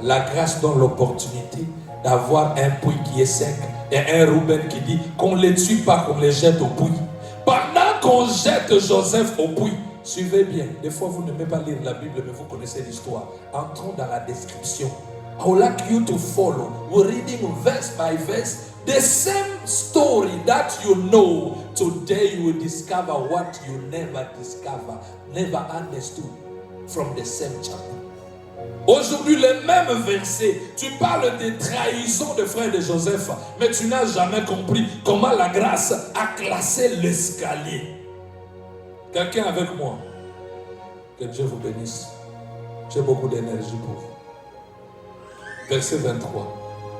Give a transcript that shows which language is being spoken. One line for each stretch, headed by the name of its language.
French: La grâce donne l'opportunité d'avoir un puits qui est sec. Et un Rouben qui dit qu'on ne les tue pas, qu'on les jette au puits. Pendant qu'on jette Joseph au puits, suivez bien. Des fois, vous n'aimez pas lire la Bible, mais vous connaissez l'histoire. Entrons dans la description.
English: I would like you to follow. We're reading verse by verse. The same story that you know. Today you will discover what you never understood from the same chapter.
French: Aujourd'hui, le même verset, tu parles des trahisons de frères de Joseph, mais tu n'as jamais compris comment la grâce a classé l'escalier. Quelqu'un avec moi? Que Dieu vous bénisse. J'ai beaucoup d'énergie pour vous. Verset 23.